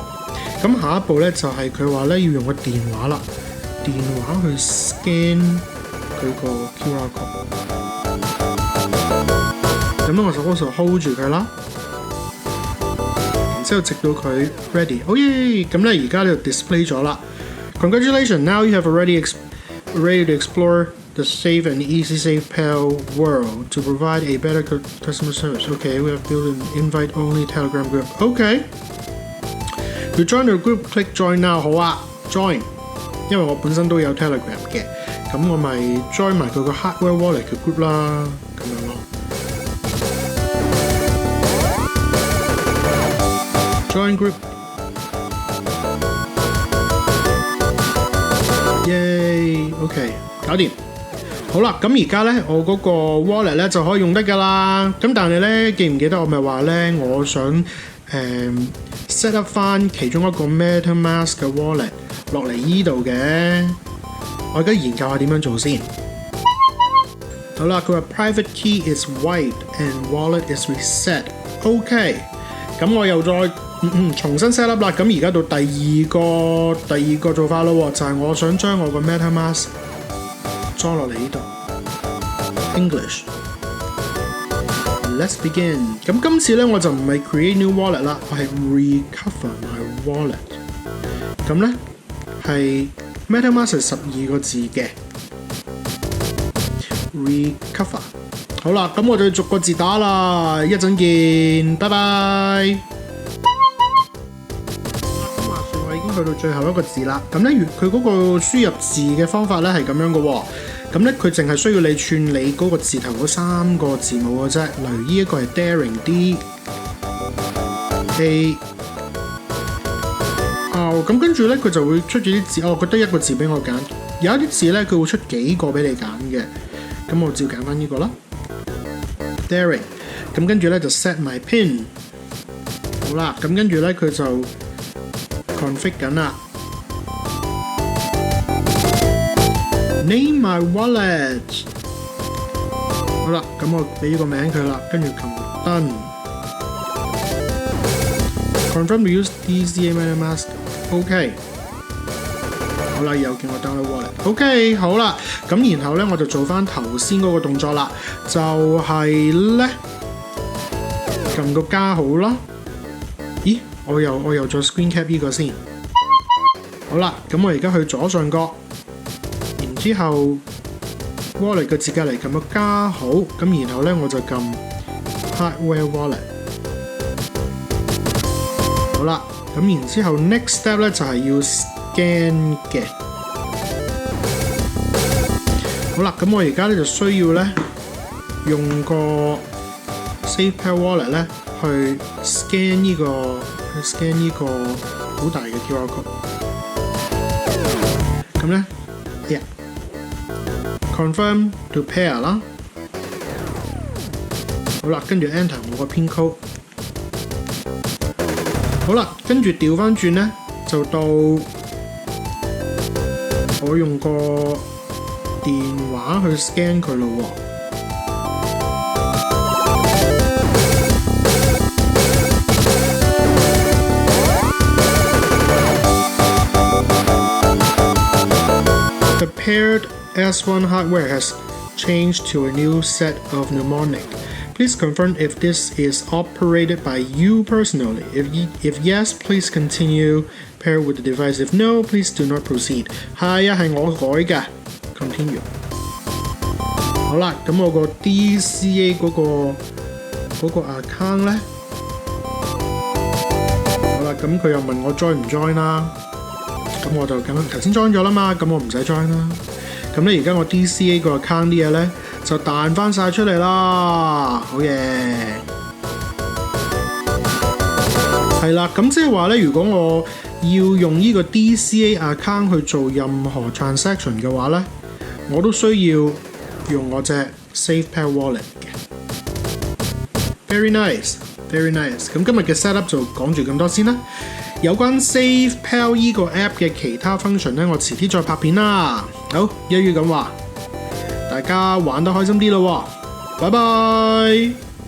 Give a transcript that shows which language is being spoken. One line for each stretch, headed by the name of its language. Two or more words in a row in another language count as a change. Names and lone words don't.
Cantonese: 咁下一步咧就係佢話咧要用個電話啦，電話去 scan 佢個
English: QR code。
Cantonese: 咁咧我就嗰時 hold 住佢啦，然之後直到佢 ready。好耶！咁咧而家呢度 display 咗啦。Congratulations!
English: Now you have ready to explore the safe and easy SafePal world to provide a better customer service. Okay, we have built an invite-only Telegram group. Okay. To join the group, click join now.
Cantonese: 好啊 ，join。因為我本身都有 Telegram 嘅，咁我咪 join 埋佢個
English: hardware wallet
Cantonese: 嘅 group 啦，咁樣咯。
English: Join group。
Cantonese: 耶 ，OK， 搞掂。好啦，咁而家咧，我嗰個 wallet 咧就可以用得噶啦。咁但係咧，記唔記得我咪話咧，我想
English: set up
Cantonese: 翻其中一個 Metamask 嘅 wallet 落嚟依度嘅。我而家研究下點樣做先。好啦，佢話
English: private key is wiped and wallet is reset。
Cantonese: OK， 咁我又再重新
English: set up
Cantonese: 啦。咁而家到第二個做法咯，就係我想將我個 Metamask 裝落嚟呢度 English。
English: Let's begin。
Cantonese: 咁今次咧我就唔係
English: create new wallet
Cantonese: 啦，我係
English: recover my wallet。
Cantonese: 咁咧係 Metamask 係12個字嘅 recover。好啦，咁我就逐個字打啦，一陣見，拜拜。咁話說我已經去到最後一個字啦。咁咧佢嗰個輸入字嘅方法咧係咁樣嘅喎。咁咧，佢淨係需要你串你嗰個字頭嗰3個字母嘅啫。例如呢一個係 daring D-A-R。咁跟住咧，佢就會出咗啲字。我覺得一個字俾我揀。有一啲字咧，佢會出幾個俾你揀嘅。咁我照揀翻呢個啦 ，daring。咁跟住咧就
English: set my pin。
Cantonese: 好啦，咁跟住咧佢就 config 緊啦。
English: Name my wallet。
Cantonese: 好啦，咁我俾個名佢啦，跟住撳 done。
English: Confirm to use DCA Metamask。
Cantonese: OK。好啦，又叫我
English: download wallet。
Cantonese: OK， 好啦，咁然後咧我就做翻頭先嗰個動作啦，就係咧撳個加號啦。咦，我又再
English: screen cap
Cantonese: 呢個先。好啦，咁我而家去左上角。之後 wallet 嘅字隔離撳個加號，咁然後咧我就撳
English: hardware wallet。
Cantonese: 好啦，咁然之後
English: next step
Cantonese: 咧就係要 scan 嘅。好啦，咁我而家咧就需要咧用個 SafePal wallet 咧去 scan 呢個好大嘅
English: QR code。
Cantonese: 咁咧 ，
English: confirm to pair
Cantonese: 啦，好啦，跟住 enter 我個
English: pin code，
Cantonese: 好啦，跟住調翻轉咧，就到我用個電話去 scan 佢咯喎。
English: The paired S1 hardware has changed to a new set of Mnemonic. Please confirm if this is operated by you personally. If yes, please continue pair with the device. If no, please do not proceed.
Cantonese: 係啊，係我改嘅。Continue。好啦，咁我個 DCA 嗰個 account 咧，好啦，咁佢又問我 join 唔 join 啦，咁我就咁頭先 join 咗啦嘛，咁我唔使 join 啦。咁咧而家我 DCA 個 account 啲嘢咧就彈翻晒出嚟啦，好嘢！係啦，咁即係話咧，如果我要用呢個 DCA account 去做任何 transaction 嘅話咧，我都需要用我隻 SafePal wallet 嘅。
English: Very nice， very nice。
Cantonese: 咁今日嘅 setup 就講住咁多先啦。有關 SafePal 呢個 app 嘅其他 function 咧，我遲啲再拍片啦。好，一於咁話，大家玩得開心啲咯喎，拜拜。